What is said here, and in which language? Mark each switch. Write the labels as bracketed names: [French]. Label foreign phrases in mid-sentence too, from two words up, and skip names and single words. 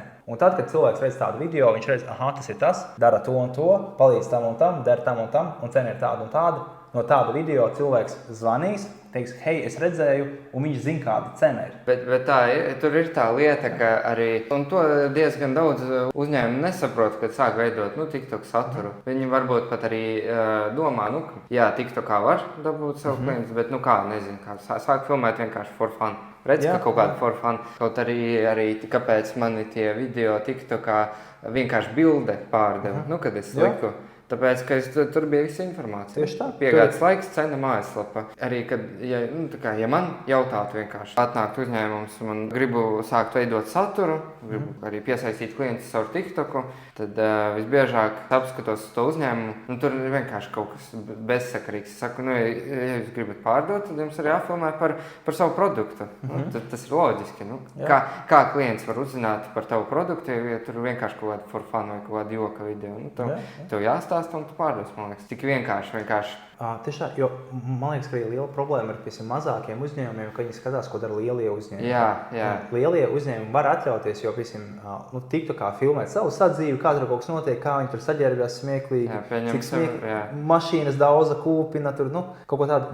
[Latvian] Un tad, kad cilvēks redz tādu video, viņš redz, tas ir tas, dara to un to, palīdz tam un tam, dara tam un tam, un cena ir tāda un tāda, no tāda video cilvēks zvanīs, teiks, hei, es redzēju, un viņš zina, kāda cena ir. Bet tā, tur ir tā lieta, ka arī, un to diezgan daudz uzņēmumu nesaprot, kad sāk veidot, TikTok saturu. Viņi varbūt pat arī domā, jā, TikTokā var dabūt savu klientus, bet, nezinu, kā sāk filmēt vienkārši [English] for fun. [Latvian] Redz, ka kaut kāda [English] for fun. [Latvian] Kaut arī kāpēc mani tie video TikTokā vienkārši bilde pārdeva, kad es liku. Tāpēc, ka tur bija visa informācija. Tieši tā. Piegādes laiks, cena, mājaslapa. Arī, kad, ja man jautātu vienkārši, atnākt uzņēmums un gribu sākt veidot saturu, gribu arī piesaistīt klientus caur TikToku, tad visbiežāk apskatos to uzņēmumu, tur ir vienkārši kaut kas bezsakarīgs. Es saku, ja jūs gribat pārdot, tad jums arī jāfilmē par savu produktu. Tas ir loģiski. Kā klients var uzzināt par tavu produktu, ja tur vienkārši kaut kāda [English] for fun [Latvian] vai kaut kāda joka video. Tev jāstāsta. Un tu pārdos, man liekas, tik vienkārši. Tieši tā, jo man liekas, ka arī liela problēma ir pie mazākiem uzņēmumiem, ka viņi skatās, ko dara lielie uzņēmumi. Jā. Lielie uzņēmumi var atļauties, jo, TikTokā filmēt savu sadzīvi, kā tur kaut kas notiek, kā viņi tur saģērbjās smieklīgi, cik mašīnas daudza kūpina, tur, kaut ko tādu.